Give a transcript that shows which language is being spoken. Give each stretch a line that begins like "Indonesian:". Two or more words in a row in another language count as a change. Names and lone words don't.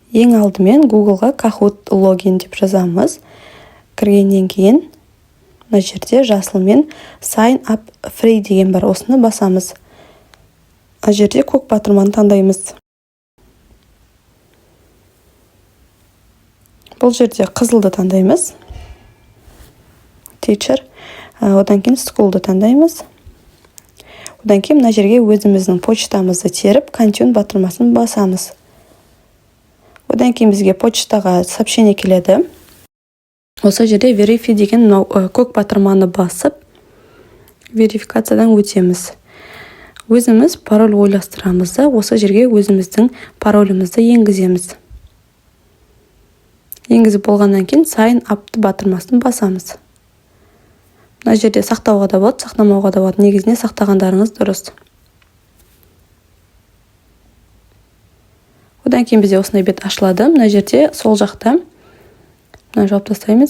Kazakh: Ең алдымен Google-ға Kahoot логин деп жазамыз. Кіргеннен кейін мына жерде жасылмен
English: Sign up free
Kazakh: деген бар. Осыны басамыз. Мына жерде көк батырманы таңдаймыз. Бұл жерде қызылды таңдаймыз. Teacher. Одан кейін school'ды таңдаймыз. Одан кейін мына жерге өзіміздің почтамызды теріп, continue батырмасын басамыз. Одан кейін бізге почтаға сообщение келеді. Осы жерде verify деген көк батырманы басып, верификациядан өтеміз. Өзіміз пароль ойластырамыз да, осы жерге өзіміздің паролімізді енгіземіз. Енгізіп болғаннан кейін
English: sign up
Kazakh: батырмасын басамыз. Мына жерде сақтауға да болады, сақтамауға да болады. Негізіне сақтағандарыңыз дұрыс. Одан кейін бізде осындай бет ашылады. Мына жерде сол жақта, мына жауып тастаймыз.